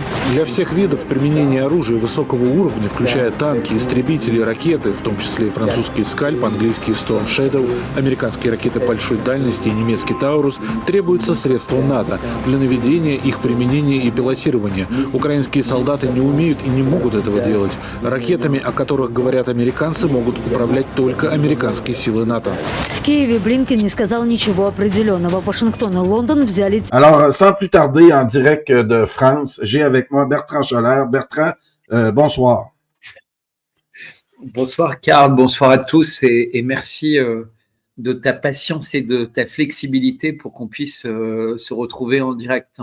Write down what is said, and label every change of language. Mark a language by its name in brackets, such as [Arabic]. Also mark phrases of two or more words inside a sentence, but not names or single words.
[Russian] Для всех видов применения оружия высокого уровня, включая танки, истребители, ракеты, в том числе и французский «Скальп», английский «Storm Shadow», американские ракеты большой дальности и немецкий «Таурус», требуются средства НАТО для наведения, их применения и пилотирования. Украинские солдаты не умеют и не могут этого делать. Ракетами, о которых говорят американцы, могут управлять только американские силы НАТО. В Киеве Блинкен не сказал ничего определенного. Вашингтон и Лондон взяли... [French] Alors, sans plus tarder, en direct de France, j'ai avec moi Bertrand Scholler. Bertrand, bonsoir. Bonsoir Karl, bonsoir à tous et merci de ta patience et de ta flexibilité pour qu'on puisse se retrouver en direct.